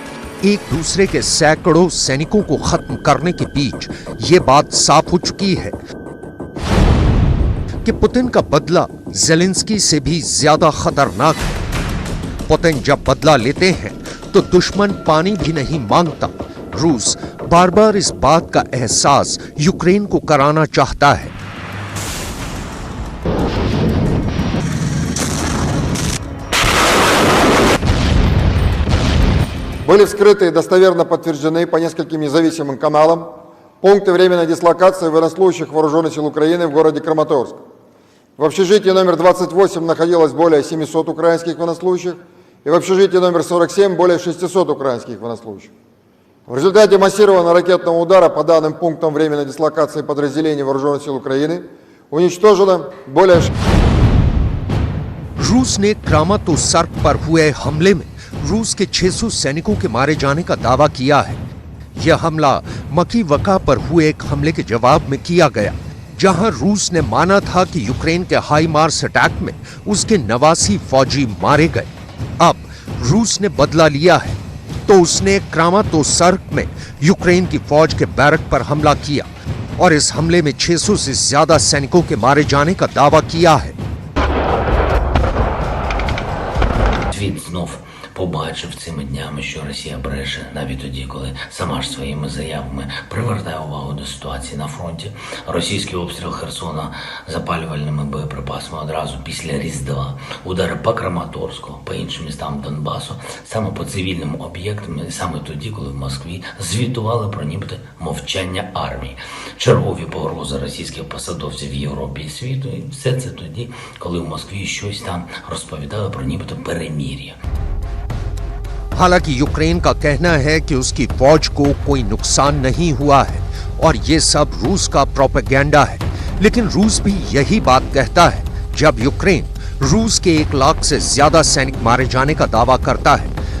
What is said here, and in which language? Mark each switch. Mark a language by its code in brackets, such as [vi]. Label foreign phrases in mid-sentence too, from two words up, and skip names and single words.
[hi] एक दूसरे के सैकड़ों सैनिकों को खत्म करने के बीच ये बात साफ हो चुकी है कि पुतिन का बदला ज़ेलेंस्की से भी ज्यादा खतरनाक है। पुतिन जब बदला लेते हैं तो दुश्मन पानी भी नहीं मांगता। रूस बार बार इस बात का एहसास यूक्रेन को कराना चाहता है। [ru] Были вскрыты и достоверно подтверждены по нескольким независимым каналам пункты временной дислокации военнослужащих Вооруженных сил Украины в городе Краматорск. В общежитии номер 28 находилось более 700 украинских военнослужащих, и в общежитии номер 47 более 600 украинских военнослужащих. В результате массированного ракетного удара по данным пунктам временной дислокации подразделений Вооруженных сил Украины уничтожено более... [hi] रूस ने क्रामातोर्स्क पर हुए हमले में रूस के 600 सैनिकों के मारे जाने का दावा किया है। यह हमला मकीवका पर हुए एक हमले के जवाब में किया गया, जहां रूस ने माना था कि यूक्रेन के हाई मार्स अटैक में उसके 89 फौजी मारे गए। अब रूस ने बदला लिया है तो उसने क्रामातोर्स्क में यूक्रेन की फौज के बैरक पर हमला किया और इस हमले में 600 से ज्यादा सैनिकों के मारे जाने का दावा किया है। [uk] Побачив цими днями, що Росія бреше, навіть тоді, коли сама ж своїми заявами привертає увагу до ситуації на фронті. Російський обстріл Херсона запалювальними боєприпасами одразу після Різдва, удари по Краматорську, по іншим містам Донбасу, саме по цивільним об'єктам, і саме тоді, коли в Москві звітували про нібито мовчання армії. Чергові погрози російських посадовців в Європі і світу, і все це тоді, коли в Москві щось там розповідали про нібито перемир'я. [hi] हालांकि यूक्रेन का कहना है कि उसकी फौज को कोई नुकसान नहीं हुआ है और ये सब रूस का प्रोपेगेंडा है, लेकिन रूस भी यही बात कहता है जब यूक्रेन रूस के 1 लाख से ज्यादा सैनिक मारे जाने का दावा करता है।